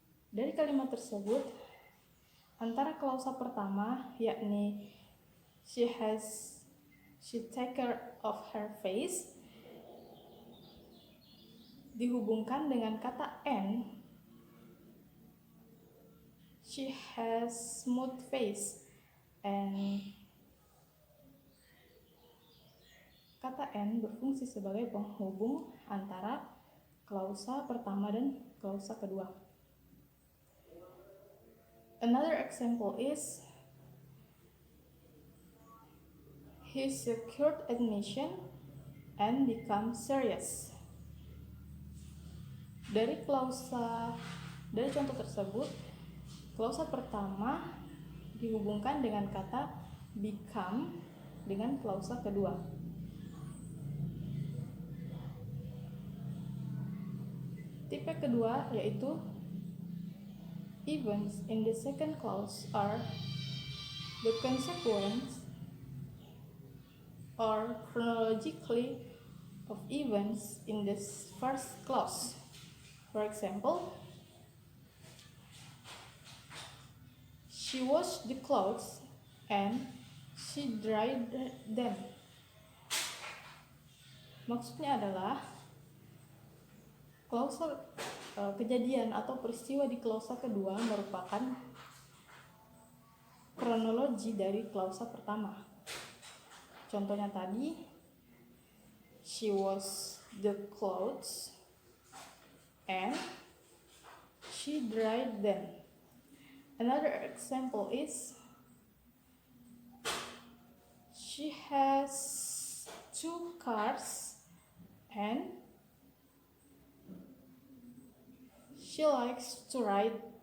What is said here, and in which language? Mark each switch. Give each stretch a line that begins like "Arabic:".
Indonesian: Dari kalimat tersebut, antara klausa pertama yakni she take care of her face dihubungkan dengan kata N, she has smooth face, and kata N berfungsi sebagai penghubung antara klausa pertama dan klausa kedua.
English: Another example is he secured admission and become serious.
Indonesian: Dari contoh tersebut, klausa pertama dihubungkan dengan kata become dengan klausa kedua.
English: Tipe kedua yaitu events in the second clause are the consequence or chronologically of events in the first clause. For example, she washed the clothes and she dried them.
Indonesian: Maksudnya adalah klausa kejadian atau peristiwa di klausa kedua merupakan kronologi dari klausa pertama. Contohnya tadi, she washed the clothes and she dried them.
English: Another example is she has 2 cars and she likes to ride.